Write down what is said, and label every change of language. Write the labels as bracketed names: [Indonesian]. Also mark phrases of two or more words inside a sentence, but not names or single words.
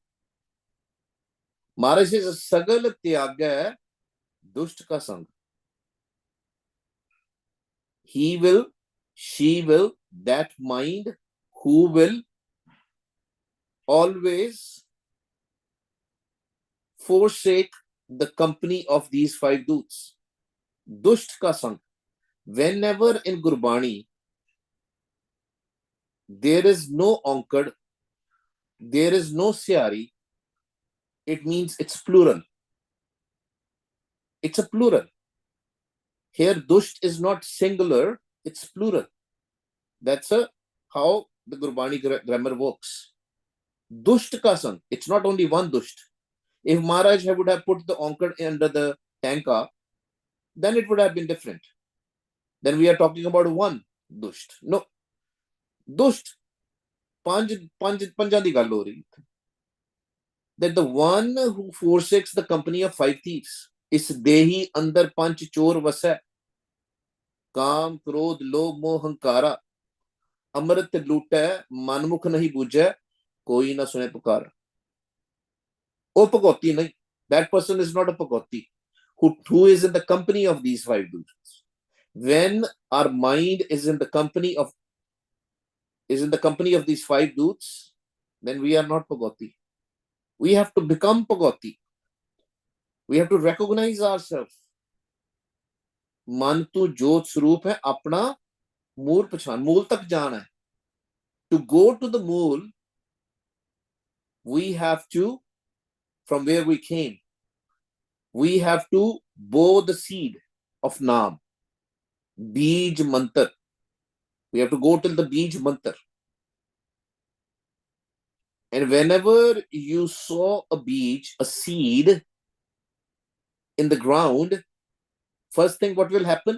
[Punjabi] Maharaj says, ਸਗਲ ਤਿਆਗਿਆ ਦੁਸ਼ਟ ਕਾ ਸੰਗ. [English] He will, she will, that mind who will always forsake the company of these 5 doots. [Punjabi] ਦੁਸ਼ਟ ਕਾ ਸੰਗ. [English] Whenever in Gurbani there is no onkad, there is no syari, it means it's plural. It's a plural. Here, Dusht is not singular, it's plural. That's how the Gurbani grammar works. [Punjabi] ਦੁਸ਼ਟ ਕਾ ਸੰਗ. [English] It's not only one Dusht. If Maharaj would have put the onkad under the tanka, then it would have been different. Then we are talking about one Dusht. [Punjabi] No. ਦੁਸ਼ਟ। ਪੰਜਾਂ ਦੀ ਗੱਲ ਹੋ ਰਹੀ. [English] That the one who forsakes the company of 5 thieves. [Punjabi] ਇਸ ਦੇਹੀ ਅੰਦਰ ਪੰਚ ਚੋਰ ਵਸਾ। ਕਾਮ, ਕ੍ਰੋਧ, ਲੋਭ, ਮੋਹ, ਹੰਕਾਰਾ. ਅੰਮ੍ਰਿਤ ਲੂਟਾ, ਮਨਮੁਖ ਨਹੀ ਬੂਝਾ, ਕੋਇ ਨ ਸੁਣੇ ਪੁਕਾਰਾ. ਓਹ, ਭਗਉਤੀ ਨਹੀ. [English] That person is not a Bhagauti. Who is in the company of these 5 doots. When our mind is in the company of these 5 doots, then we are not Bhagauti. We have to become Bhagauti. We have to recognize ourselves. [Hindi] मन तो ज्योत स्वरूप है अपना मूल पहचान मूल तक जाना है. [English] To go to the mool, we have to, from where we came, we have to bow the seed of Naam, Bij Mantar. We have to go till the Bij Mantar. And whenever you sow a Bij, a seed in the ground, first thing what will happen?